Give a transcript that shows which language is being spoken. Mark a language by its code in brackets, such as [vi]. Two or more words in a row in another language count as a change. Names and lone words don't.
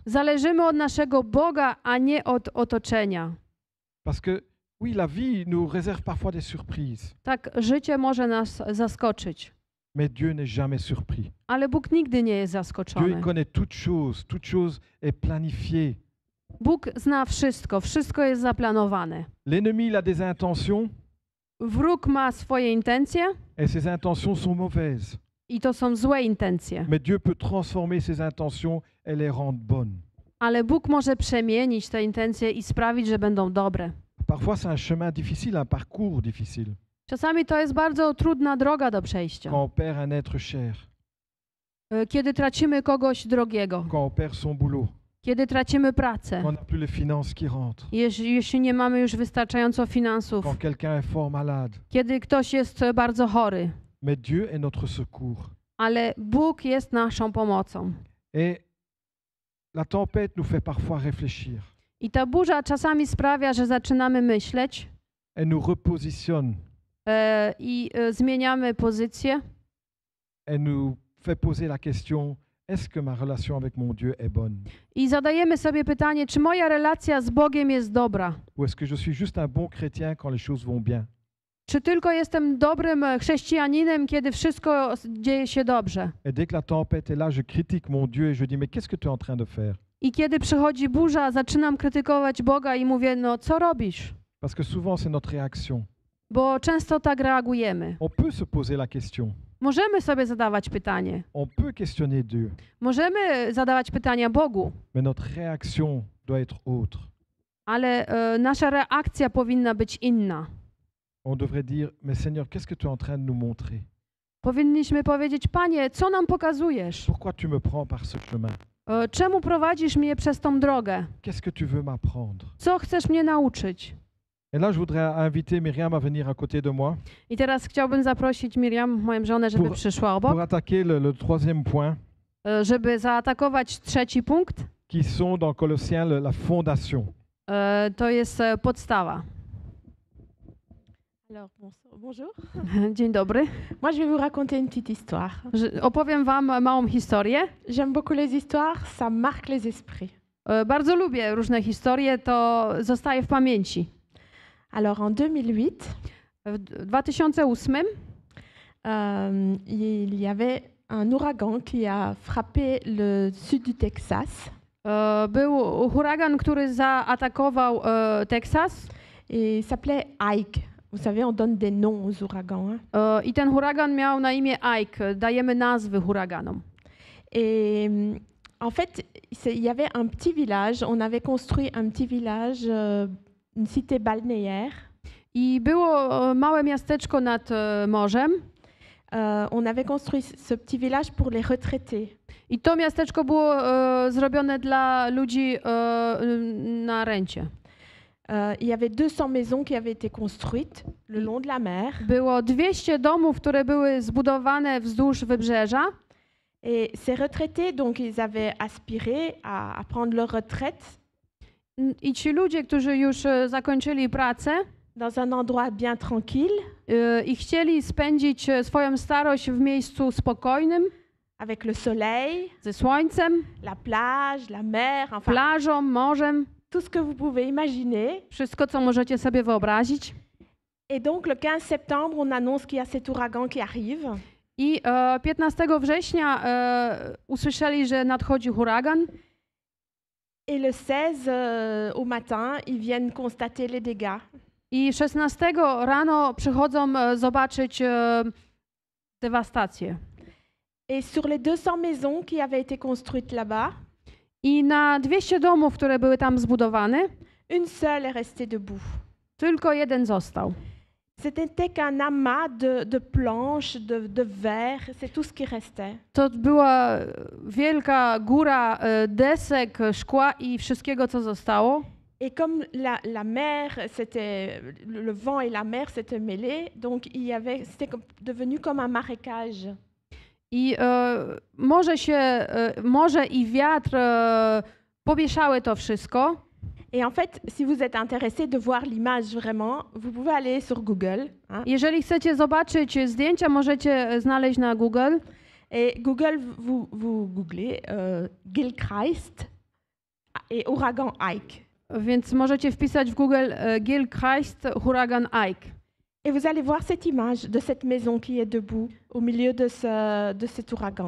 [pl] Zależymy od naszego Boga, a nie od otoczenia. [fr] Parce que, oui, la vie nous réserve parfois des surprises, [pl] Tak, życie może nas zaskoczyć, [fr] mais Dieu n'est jamais surpris. [pl] ale Bóg nigdy nie jest [fr] Dieu il [pl] zaskoczony. [fr] connaît toute chose est planifiée. [pl] Bóg zna wszystko, wszystko jest zaplanowane. [fr] L'ennemi, il a des intentions [pl] Wróg ma swoje intencje [fr] et ces intentions sont mauvaises. [pl] i to są złe intencje, [fr] Mais Dieu peut transformer ces intentions et les rendre bonnes. [pl] ale Bóg może przemienić te intencje i sprawić, że będą dobre. [fr] Parfois, c'est un chemin difficile, un parcours difficile, [pl] Czasami to jest bardzo trudna droga do przejścia. [fr] quand on perd un être cher, [pl] Kiedy tracimy kogoś drogiego, [fr] quand on perd son boulot, [pl] kiedy tracimy pracę, [fr] quand on n'a plus les finances qui rentrent, [pl] jeśli nie mamy już wystarczająco finansów, [fr] quand quelqu'un est fort malade. [pl] kiedy ktoś jest bardzo chory, [fr] Mais Dieu est notre secours. [pl] ale Bóg jest naszą pomocą. [fr] Et la tempête nous fait parfois réfléchir. [pl] I ta burza czasami sprawia, że zaczynamy myśleć [fr] Elle nous repositionne. [pl] i zmieniamy pozycję [fr] Elle nous fait poser la question, est-ce que ma relation avec mon Dieu est bonne? [pl] i zadajemy sobie pytanie, czy moja relacja z Bogiem jest dobra? [fr] Ou est-ce que je suis juste un bon chrétien quand les choses vont bien? [pl] Czy tylko jestem dobrym chrześcijaninem, kiedy wszystko dzieje się dobrze? [fr] Et dès que la tempête est là, je critique mon Dieu et je dis, mais qu'est-ce que tu es en train de faire? [pl] I kiedy przychodzi burza, zaczynam krytykować Boga i mówię, no co robisz? [fr] Parce que souvent, c'est notre réaction. [pl] Bo często tak reagujemy. [fr] On peut se poser la question. [pl] Możemy sobie zadawać pytanie. [fr] On peut questionner Dieu. [pl] Możemy zadawać pytania Bogu, [fr] Mais notre réaction doit être autre. [pl] ale nasza reakcja powinna być inna. [fr] On devrait dire, mais Seigneur, qu'est-ce que tu es en train de nous montrer? [pl] Powinniśmy powiedzieć: Panie, co nam pokazujesz? [fr] Pourquoi tu me prends par ce chemin? [pl] Czemu prowadzisz mnie przez tą drogę? [fr] Qu'est-ce que tu veux m'apprendre? [pl] Co chcesz mnie nauczyć? [fr] Et là, je voudrais inviter Myriam à venir à côté de moi [pl] I teraz chciałbym zaprosić Miriam, moją żonę, żeby przyszła obok, [fr] pour attaquer le troisième point, [pl] żeby zaatakować trzeci punkt. [fr] qui sont dans Colossiens la fondation. [pl] To jest podstawa. [fr] Alors, bonjour. [pl] Dzień dobry. [fr] Moi, je vais vous raconter une petite histoire. [pl] Opowiem wam małą historię. [fr] J'aime beaucoup les histoires, ça marque les esprits. [pl] Bardzo lubię różne historie, to zostaje w pamięci. [fr] Alors, en 2008, [pl] W 2008 [fr] il y avait un ouragan qui a frappé le sud du Texas. [pl] był huragan, który zaatakował Teksas. [fr] Et il s'appelait Ike. Vous savez, on donne des noms aux ouragans. Hein. [pl] I ten huragan miał na imię Ike. Dajemy nazwy huraganom. [fr] Et en fait, il y avait un petit village. On avait construit un petit village, une cité balnéaire. [pl] I było małe miasteczko nad morzem. [fr] On avait construit ce petit village pour les retraités. [pl] I to miasteczko było zrobione dla ludzi na rencie. [fr] Il y avait 200 maisons qui avaient été construites le long de la mer. [pl] Było 200 domów, które były zbudowane wzdłuż wybrzeża. [fr] Et ces retraités, donc, ils avaient aspiré à prendre leur retraite [pl] I ci ludzie, którzy już zakończyli pracę [fr] dans un endroit bien tranquille, [pl] i chcieli spędzić swoją starość w miejscu spokojnym, [fr] avec le soleil, [pl] ze słońcem, [fr] la plage, la mer, enfin, [pl] plażą, morzem, [fr] tout ce que vous pouvez imaginer. [pl] wszystko, co możecie sobie wyobrazić. [fr] Et donc, le 15 septembre, on annonce qu'il y a cet ouragan qui arrive. [pl] I 15 września usłyszeli, że nadchodzi huragan. [fr] Et le 16 au matin, ils viennent constater les dégâts. [pl] I 16 rano przychodzą zobaczyć dewastację. [fr] Et sur les 200 maisons qui avaient été construites là-bas, [pl] I na 200 domów, które były tam zbudowane, [fr] une seule est restée debout. [pl] tylko jeden został. [fr] C'était qu'un amas de planches, de verre, c'est tout ce qui restait. [pl] To była wielka góra desek, szkła i wszystkiego, co zostało. [fr] Et comme la mer, c'était le vent et la mer s'étaient mêlés, donc c'était devenu comme un marécage. [pl] I morze i wiatr pomieszały to wszystko. [fr] Et en fait, si vous êtes intéressé de voir l'image vraiment, vous pouvez aller sur Google. Hein. [pl] Jeżeli chcecie zobaczyć zdjęcia, możecie znaleźć na Google. [fr] Et Google, vous googlez Gilchrist et ouragan Ike. [pl] Więc możecie wpisać w Google Gilchrist, huragan Ike. [fr] Et vous allez voir cette image de cette maison qui est debout au milieu de cet ouragan.